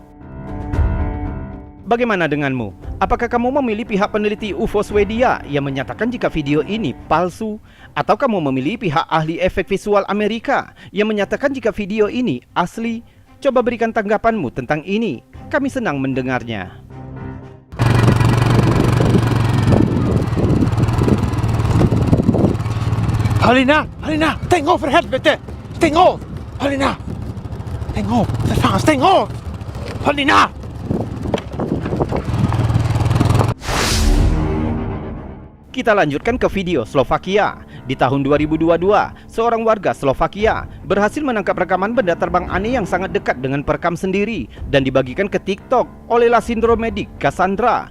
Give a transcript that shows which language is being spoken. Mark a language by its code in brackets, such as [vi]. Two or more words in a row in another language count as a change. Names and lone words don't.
[id] Bagaimana denganmu? Apakah kamu memilih pihak peneliti UFO Swedia yang menyatakan jika video ini palsu? Atau kamu memilih pihak ahli efek visual Amerika yang menyatakan jika video ini asli? Coba berikan tanggapanmu tentang ini. Kami senang mendengarnya. [sv] Halina! Halina! Stäng av för helvete! Stäng av! Halina! Stäng av! För fan, stäng av! Halina! [id] Kita lanjutkan ke video Slovakia. Di tahun 2022, seorang warga Slovakia berhasil menangkap rekaman benda terbang aneh yang sangat dekat dengan perekam sendiri dan dibagikan ke TikTok oleh Lasindromedik Cassandra.